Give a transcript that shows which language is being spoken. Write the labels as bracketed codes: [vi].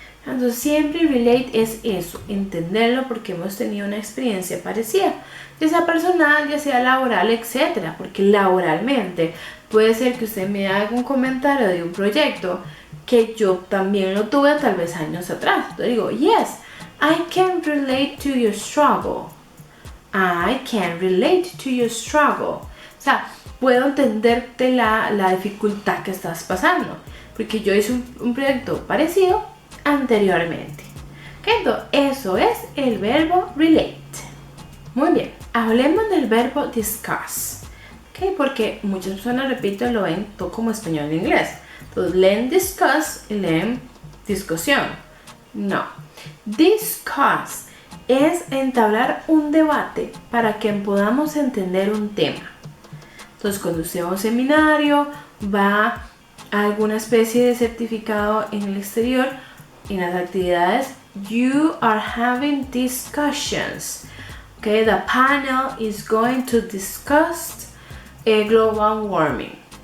[es] Entonces siempre relate es eso, entenderlo porque hemos tenido una experiencia parecida, ya sea personal, ya sea laboral, etc. Porque laboralmente puede ser que usted me haga un comentario de un proyecto que yo también lo tuve tal vez años atrás. Entonces digo, [en] yes, I can relate to your struggle. I can relate to your struggle. [es] O sea, puedo entenderte la dificultad que estás pasando, porque yo hice un proyecto parecido anteriormente. ¿Okay? Entonces, eso es el verbo relate. Muy bien, hablemos del verbo discuss. ¿Okay? Porque muchas personas, repito, lo ven todo como español e inglés. Entonces, leen discuss y leen discusión. No. Discuss es entablar un debate para que podamos entender un tema. Entonces, cuando usted va a un seminario, va a alguna especie de certificado en el exterior, en las actividades, [en] you are having discussions. Okay, the panel is going to discuss global warming.